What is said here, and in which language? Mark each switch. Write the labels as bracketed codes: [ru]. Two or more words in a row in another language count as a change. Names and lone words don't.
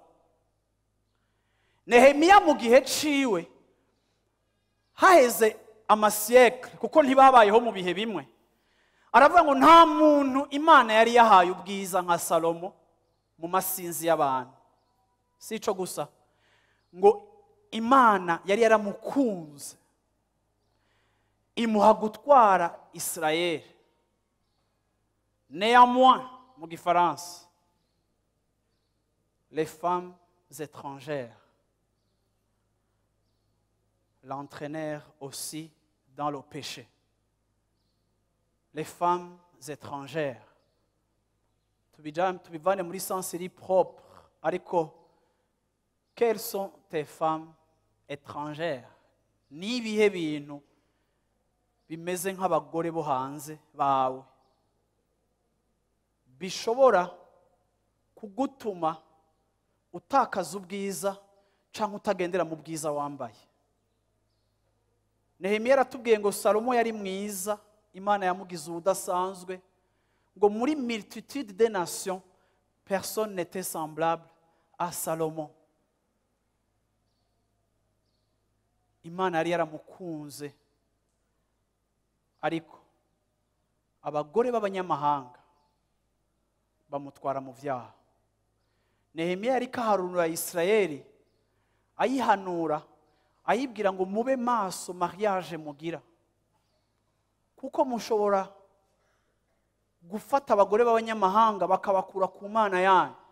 [rn] Nehemiya mu gihe ciwe haheze amasiyekle, kuko ntibabayeho mu bihe bimwe, aravuga ngo nta muntu Imana yari yahaye ubwiza nka Salomo mu masinzi y'abantu. Si ico gusa, ngo Imana yari yaramukunze imuha gutwara Israeli. Néanmoins, mu gifaransa, [fr] les femmes étrangères l'entraînèrent aussi dans le péché. Les femmes étrangères, [rn] tubivane muri sens iri propre, ariko [fr] quelles sont tes femmes étrangères? [rn] Ni ibihe bintu bimeze nk'abagore bo hanze bawe bishobora kugutuma utakaza ubwiza cyangwa utagendera mu bwiza wambaye. Nehemiya aratubwiye ngo Salomo yari mwiza, Imana yamugize ubudasanzwe, ngo muri [fr] multitude des nations personne n'était semblable à Salomon. [rn] Imana yari yaramukunze, ariko abagore b'abanyamahanga bamutwara mu vyaha. Nehemiya yari kaharunura Isirayeli, ayihanura, ayibwira ngo mube maso mariage mugira, kuko mushobora gufata abagore b'abanyamahanga bakabakura ku Mana yanyu.